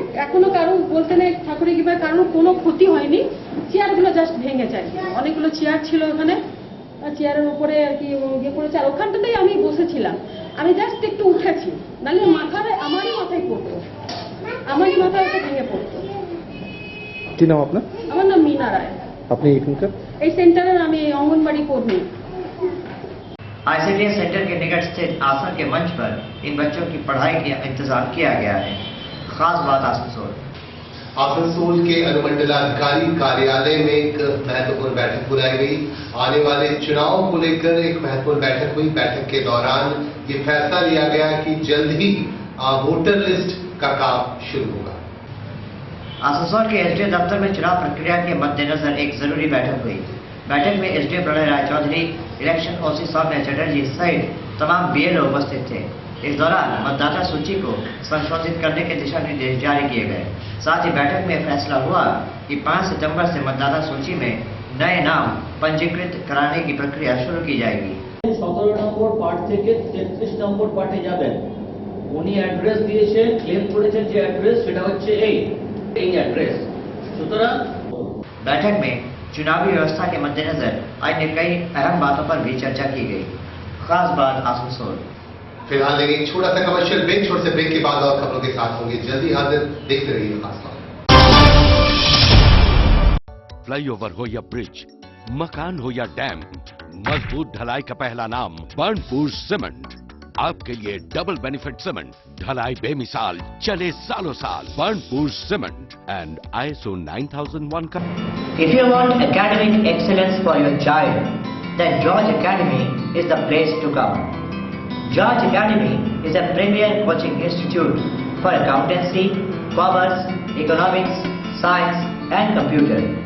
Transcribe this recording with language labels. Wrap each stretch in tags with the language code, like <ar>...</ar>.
<bn>এখনো কারো বলতে নেই, ঠাকুরের কৃপায় কারোর কোনো ক্ষতি হয়নি। চেয়ারগুলো জাস্ট ভেঙে যায়। অনেকগুলো চেয়ার ছিল ওখানে, চেয়ারের উপরে আর কি ইয়ে করেছে। আর ওখানটাতেই আমি বসেছিলাম, আমি জাস্ট একটু উঠেছি, নাহলে আমারই মাথায় পড়তো, আমারই মাথায় ওটা ভেঙে পড়তো। কি নাম আপনার? আমার নাম मीना राय। আপনি এখানকার এই সেন্টারের আমি অঙ্গনবাড়ি কর্মী।</bn> <hi>ICDS सेंटर के निकट स्थित आसन के मंच पर इन बच्चों की पढ़ाई का इंतजाम किया गया है। खास बात आसनसोल आसनसोल के अनुमंडलाधिकारी कार्यालय में एक महत्वपूर्ण बैठक बुलाई गई। आने वाले चुनाव को लेकर एक महत्वपूर्ण बैठक हुई। बैठक के दौरान ये फैसला लिया गया कि जल्द ही वोटर लिस्ट का काम शुरू होगा। आसनसोल के एसडीओ दफ्तर में चुनाव प्रक्रिया के मद्देनजर एक जरूरी बैठक हुई। बैठक में एसडीओ प्रणय राय चौधरी, इलेक्शन ओसी सौम्या चटर्जी सहित तमाम BLO उपस्थित थे। इस दौरान मतदाता सूची को संशोधित करने के दिशा निर्देश जारी किए गए। साथ ही बैठक में फैसला हुआ कि 5 सितंबर से मतदाता सूची में नए नाम पंजीकृत कराने की प्रक्रिया शुरू की जाएगी।</hi> <bn>17 নম্বর পার্ট থেকে 33 নম্বর পার্টে যাবেন। উনি অ্যাড্রেস দিয়েছে, ক্লেম করেছেন যে অ্যাড্রেস সেটা হচ্ছে এই অ্যাড্রেস। সুতরাং</bn> <hi>बैठक में चुनावी व्यवस्था के मद्देनजर अन्य कई अहम बातों पर भी चर्चा की गई। खास बात आसनसोल। फिलहाल लेंगे एक छोटा सा कमर्शियल ब्रेक। छोटे से ब्रेक के बाद और खबरों के साथ होंगे जल्दी हाजिर। देखते रहिए खास बात। फ्लाईओवर हो या ब्रिज, मकान हो या डैम, मजबूत ढलाई का पहला नाम बर्नपुर सीमेंट। आपके लिए डबल बेनिफिट सीमेंट, ढलाई बेमिसाल, चले सालों साल। बर्नपुर सीमेंट एंड ISO 9001 का।</hi> <en>If you want academic excellence for your child, then George Academy is the place to come. George Academy is a premier coaching institute for accountancy, commerce, economics, science and computer.</en>